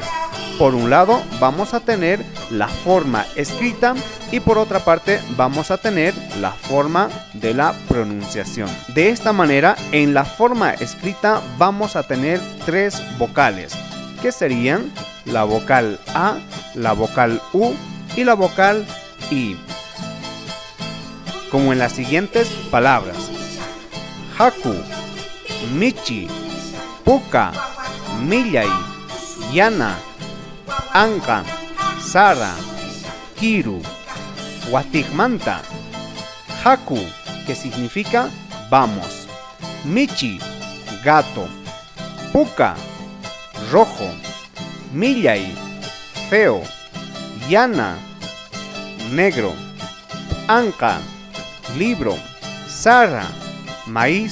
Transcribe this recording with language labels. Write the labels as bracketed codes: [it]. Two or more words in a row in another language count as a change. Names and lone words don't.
[es] Por un lado vamos a tener la forma escrita y por otra parte vamos a tener la forma de la pronunciación. De esta manera, en la forma escrita vamos a tener 3 vocales, que serían la vocal A, la vocal U y la vocal I. Como en las siguientes palabras: [qu] Haku, Michi, Puka, Millay, Yana, Anka, Sara, Kiru, Watigmanta. Haku, [es] que significa vamos. Michi, gato. Puka, rojo. Millay, feo. Yana, negro. Anka, libro. Sara, maíz.